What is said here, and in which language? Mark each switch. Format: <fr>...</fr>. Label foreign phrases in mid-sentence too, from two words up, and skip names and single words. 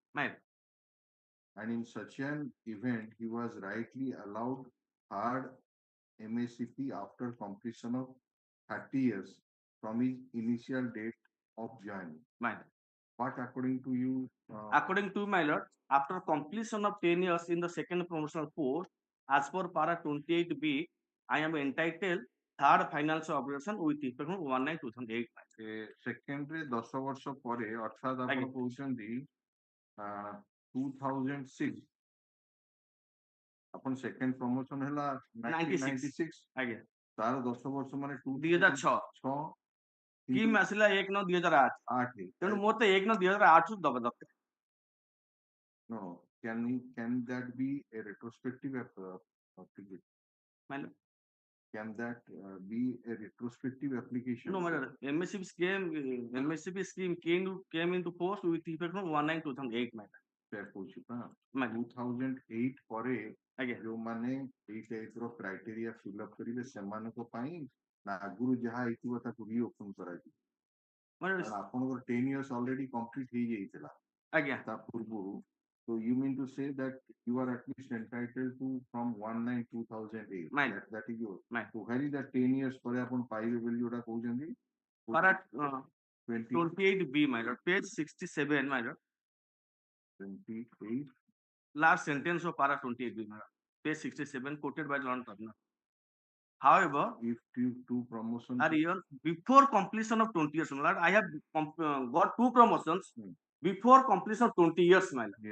<en>And in such an event, he was rightly allowed third MACP after completion of 30 years from his initial date of joining. My lord. What according to you? According to my lord, after completion of 10 years in the second promotional post, as per para 28B, I am entitled third financial operation with effect from 1/9/2008.</en> <or>ସେକେଣ୍ଡରେ 10 ବର୍ଷ ପରେ ଅର୍ଥାତ୍ ଆପଣ କହୁଛନ୍ତି 2006 ଆପଣ</or> <en>second promotion</en> <or>ହେଲା 1996 ଆଜ୍ଞା ତାର 10 ବର୍ଷ ମାନେ 2006 ସ୍କିମ୍ ଆସିଲା 1/9/2008 ତେଣୁ ମୋର ତ 1/9/2008 ରୁ ଦବା ଦରକାର।</or> <en>No, can that be a retrospective application? Can that be a retrospective application? No, my lord. MSCP scheme came into force with effect from 1/9/2008, my lord. Fair question,</en> <or>2008 ପରେ ଯୋଉମାନେ ଏଇ ଟାଇପ ର</or> <en>criteria fill up</en> <or>କରିବେ ସେମାନଙ୍କ ପାଇଁ ନା ଆଗରୁ ଯାହା ହେଇଥିବ ତାକୁ ରିଓପନ କରାଯିବ? ଆପଣଙ୍କର</or> <en>10 years already complete</en> <or>ହେଇଯାଇଥିଲା ତା ପୂର୍ବରୁ।</or> <en>So you mean to say that you are at least entitled to from 1/9/2008? That is yours. So where is that 10 years</en> <or>ପରେ ଆପଣ ପାଇବେ ବୋଲି ଯୋଉଟା କହୁଛନ୍ତି?</or> <en>Para 28B, my lord, page 67, my lord. 28. Last sentence of para 28B, my lord, page 67, quoted by Lord Turner. However, if two promotions are year before completion of 20 years, my lord, I have got 2 promotions before completion of 20 years, my lord.</en>